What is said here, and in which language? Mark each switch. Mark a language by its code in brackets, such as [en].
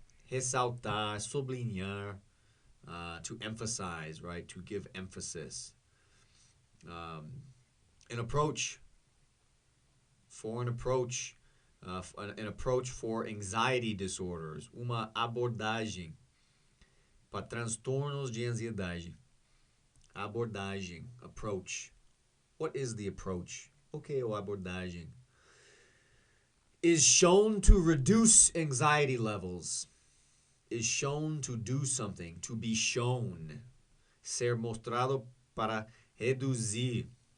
[pt] Ressaltar, sublinhar, [en] to emphasize, right? To give emphasis. An approach, for an approach, an approach for anxiety disorders. [pt] Uma abordagem para transtornos de ansiedade. [en] Abordagem, approach. What is the approach? [pt] Okay, o abordagem. [en] Is shown to reduce anxiety levels. Is shown to do something, to be shown. [pt] Ser mostrado para reduzir.